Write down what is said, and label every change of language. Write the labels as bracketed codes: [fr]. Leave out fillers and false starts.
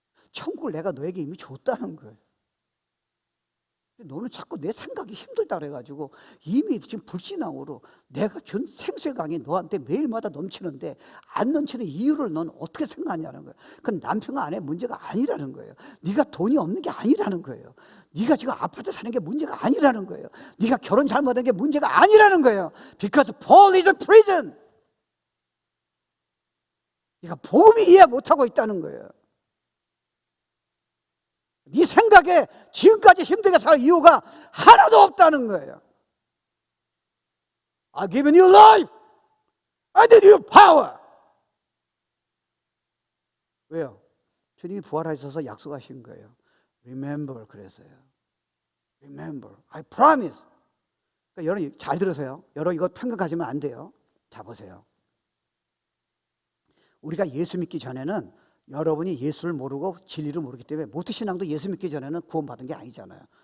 [ko] 천국을 내가 너에게 이미 줬다는 거예요. 너는 자꾸 내 생각이 힘들다 그래가지고 이미 지금 불신앙으로 내가 준 생수의 강이 너한테 매일마다 넘치는데 안 넘치는 이유를 넌 어떻게 생각하냐는 거예요. 그건 남편과 아내 문제가 아니라는 거예요. 네가 돈이 없는 게 아니라는 거예요. 네가 지금 아파트 사는 게 문제가 아니라는 거예요. 네가 결혼 잘못한 게 문제가 아니라는 거예요. [en] Because Paul is in prison. [ko] 네가 복음이 이해 못하고 있다는 거예요. 네 생각에 지금까지 힘들게 살 이유가 하나도 없다는 거예요. [en] I've given you life and new power. [ko] 왜요? 주님이 부활하셔서 약속하신 거예요. Remember 그래서요. [en] Remember, I promise. [ko] 그러니까 여러분 잘 들으세요. 여러분 이거 편견가지면 안 돼요. 자 보세요. 우리가 예수 믿기 전에는 여러분이 예수를 모르고 진리를 모르기 때문에 모태신앙도 예수 믿기 전에는 구원받은 게 아니잖아요.